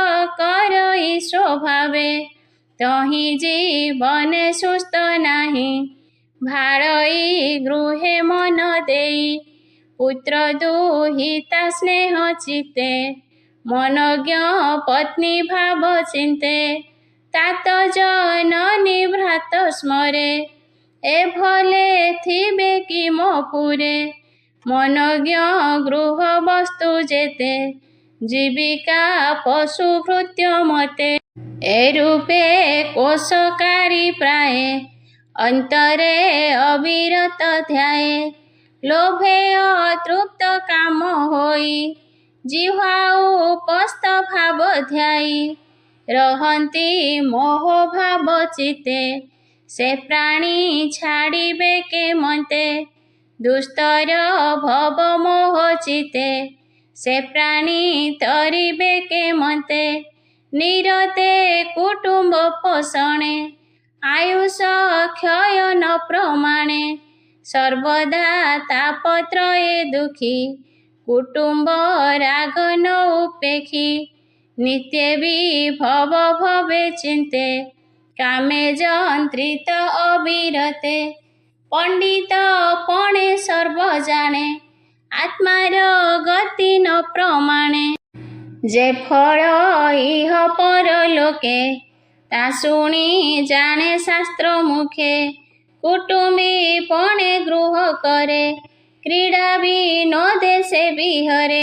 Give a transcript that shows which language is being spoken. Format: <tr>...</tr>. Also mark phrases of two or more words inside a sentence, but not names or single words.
<or>କରଇ ସ୍ୱଭାବେ ତହି ଜୀବନେ ସୁସ୍ଥ ନାହି ଭାଡ଼ଇ ଗୃହେ ମନ ଦେଇ ପୁତ୍ର ଦୁହିତା ସ୍ନେହ ଚିତେ ମନଜ୍ଞ ପତ୍ନୀ ଭାବ ଚିନ୍ତେ ତାତ ଜନନୀ ଭ୍ରାତ ସ୍ମରେ ଏ ଭଲେ ଥିବେ କି ମୋ ପୁରେ ମନଜ୍ଞ ଗୃହ ବସ୍ତୁ ଯେତେ ଜୀବିକା ପଶୁ ଭୃତ୍ୟ ମତେ ଏ ରୂପେ କୋଶକାରୀ ପ୍ରାୟ ଅନ୍ତରେ ଅବିରତ ଧ୍ୟାଏ ଲୋଭେ ଅତୃପ୍ତ କାମ ହୋଇ ଜିହ୍ୱା ଉପସ୍ଥ ଭାବ ଧ୍ୟାୟୀ ରହନ୍ତି ମୋହ ଭାବ ଚିତେ ସେ ପ୍ରାଣୀ ଛାଡ଼ିବେ କେ ମତେ ଦୁସ୍ତର ଭବ ମୋହ ଚିତେ ସେ ପ୍ରାଣୀ ତରିବେ କେ ମତେ ନିରତେ କୁଟୁମ୍ବ ପୋଷଣେ ଆୟୁଷ କ୍ଷୟ ନ ପ୍ରମାଣେ ସର୍ବଦା ତାପତ୍ରୟେ ଦୁଖୀ କୁଟୁମ୍ବ ରାଗ ନ ଉପେକ୍ଷୀ ନିତ୍ୟ ବିଭବ ଭବେ ଚିନ୍ତେ କାମେ ଯନ୍ତ୍ରିତ ଅବିରତେ ପଣ୍ଡିତ ପଣେ ସର୍ବ ଜାଣେ ଆତ୍ମାର ଗତି ନ ପ୍ରମାଣେ। ଯେ ଫଳ ଇହ ପରଲୋକେ ତା ଶୁଣି ଜାଣେ ଶାସ୍ତ୍ର ମୁଖେ। କୁଟୁମ୍ବୀ ପଣେ ଗୃହ କରେ କ୍ରୀଡ଼ା ବିନୋଦେ ସେ ବିହରେ।</or>